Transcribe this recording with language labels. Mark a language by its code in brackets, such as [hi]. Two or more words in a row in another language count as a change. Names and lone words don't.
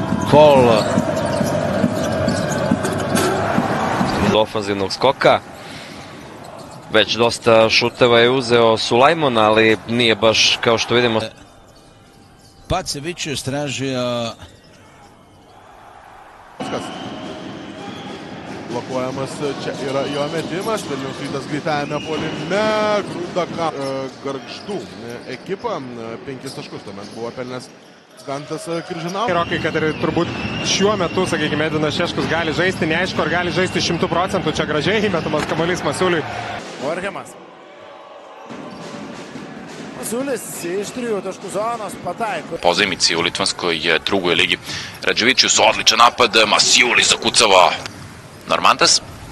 [sr] Pol od ofanzivnog skoka. Već dosta šuteva je uzeo Sulajmon, ali nije baš kao što vidimo. Pacevičius tražio... [lt] Blokuojamas čia yra jo metimas, Vilniaus Rytas greitajame puolime, grūda Gargždų ekipa, 5 taškus tuomet buvo pelnęs Gantas Kiržinauskas. Gerokai, kad ir turbūt šiuo metu, sakykime, Edvinas Šeškus gali žaisti, neaišku, ar gali žaisti 100%, čia gražiai įmetamas kamuolys Masiuliui. Orhemas. Masiulis iš 3 taškų zonos pataiko. [sr] Pozajmici u Litvanskoj drugoj ligi. Radževičius, odličan napad, Masiuli zakucava Normantas.